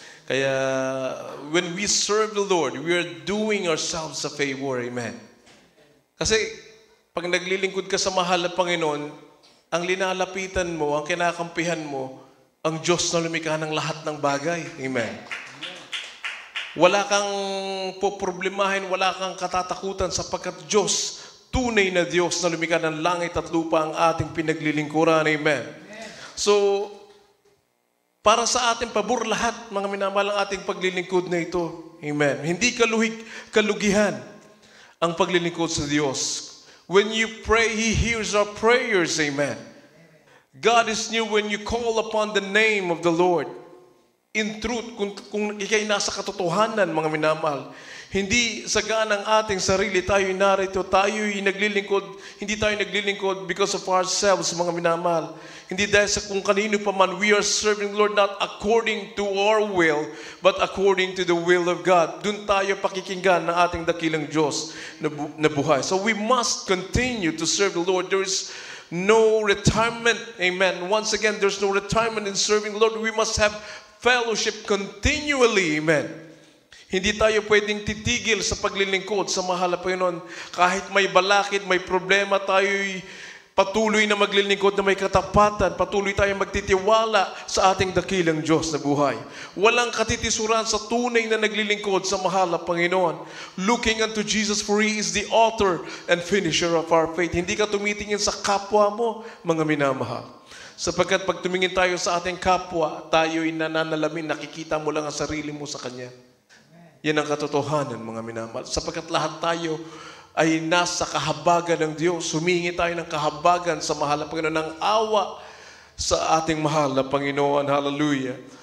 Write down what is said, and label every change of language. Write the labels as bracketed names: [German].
[English] Kaya, when we serve the Lord, we are doing ourselves a favor. Amen. [Filipino] Kasi, pag naglilingkod ka sa mahal na Panginoon, ang linalapitan mo, ang kinakampihan mo, ang Diyos na lumikha ng lahat ng bagay. Amen. Wala kang poproblemahin, wala kang katatakutan sapagkat Diyos, tunay na Diyos na lumikha ng langit at lupa ang ating pinaglilingkuran. Amen. So, para sa ating pabor lahat, mga minamahal, ang ating paglilingkod na ito. Amen. Hindi kalugihan ang paglilingkod sa Diyos. [English] When you pray, He hears our prayers. Amen. God is near when you call upon the name of the Lord. In truth, [Filipino] kung ikay nasa katotohanan, mga minamahal, hindi sagana ang ating sarili, tayo'y narito, tayo'y naglilingkod, hindi tayo naglilingkod [English] because of ourselves, [Filipino] mga minamahal. Hindi dahil sa kung kanino pa man, [English] we are serving the Lord not according to our will, but according to the will of God. [Filipino] Doon tayo pakikinggan ng ating dakilang Diyos na buhay. [English] So we must continue to serve the Lord. There is no retirement. Amen. Once again, there's no retirement in serving the Lord. We must have fellowship continually. Amen. [Filipino] Hindi tayo pwedeng titigil sa paglilingkod sa mahal na Panginoon. Kahit may balakid, may problema, tayo'y patuloy na maglilingkod na may katapatan. Patuloy tayong magtitiwala sa ating dakilang Diyos na buhay. Walang katitisuran sa tunay na naglilingkod sa mahal na Panginoon. [English] Looking unto Jesus, for He is the author and finisher of our faith. [Filipino] Hindi ka tumitingin sa kapwa mo, mga minamahal. Sapagkat pag tumingin tayo sa ating kapwa, tayo'y nananalamin, nakikita mo lang ang sarili mo sa Kanya. Yan ang katotohanan, mga minamahal. Sapagkat lahat tayo ay nasa kahabagan ng Diyos. Humingi tayo ng kahabagan sa mahal na Panginoon, ng awa sa ating mahal na Panginoon. Hallelujah.